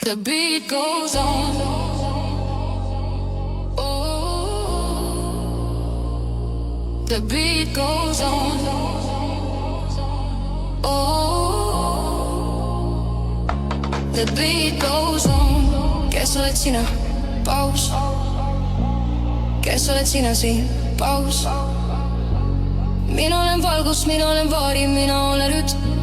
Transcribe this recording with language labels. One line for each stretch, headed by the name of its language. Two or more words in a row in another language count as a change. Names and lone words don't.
English: The beat goes on. Oh, the beat goes on. Oh, the beat goes on.
Estonian: Kes oled sina? Paus. Kes oled sina siin? Paus. Mina olen valgus, mina olen vaari, mina olen rütm.